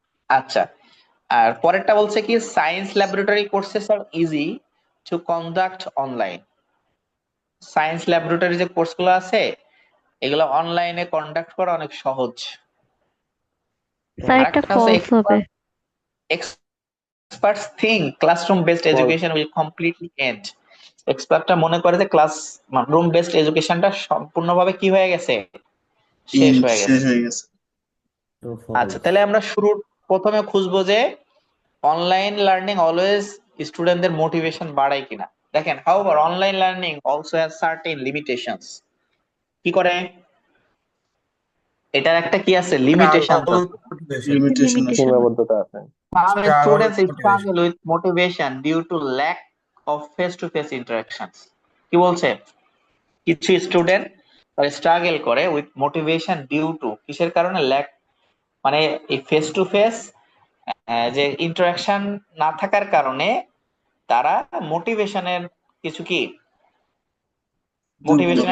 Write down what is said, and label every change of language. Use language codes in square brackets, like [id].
[bn] আচ্ছা, আর পরেরটা বলছে কি, [en] Science laboratory courses are easy to conduct online. [bn] Science laboratory যে কোর্সগুলো আছে, এগুলো অনলাইনে কন্ডাক্ট করা অনেক সহজ। স্যার এটা আরেকটা হচ্ছে ফলস হবে। [en] experts think classroom based [bn] false [en] education will completely end. [bn] এক্সপার্টরা মনে করে যে রুম বেসড এডুকেশনটা সম্পূর্ণভাবে কি হয়ে গেছে, শেষ হয়ে শেষ গেছে। হয়ে গেছে। তো আচ্ছা, ফলস। তাহলে আমরা প্রথমে খুঁজবো যে অনলাইন লার্নিং অলওয়েজ স্টুডেন্টদের মোটিভেশন বাড়ায় কিনা। দেখেন, [en] However online learning also has certain limitations. [bn] কি করে? এটার একটা কি আছে, লিমিটেশন আছে। [en] motivation [bn] লিমিটেশন আছে। [en] Limitation. [bn] সীমাবদ্ধতা আছে। [en] Some Struggle students with motivation. struggle with motivation due to lack of face-to-face interactions. [bn] কি বলছে? কিছু স্টুডেন্ট স্ট্রাগল করে [en] with motivation due to, [bn] কিসের কারণে? ল্যাক, মানে এই ফেস টু ফেস যে ইন্টারাকশন না থাকার কারণে তারা মোটিভেশনের কিছু কি, মোটিভেশনের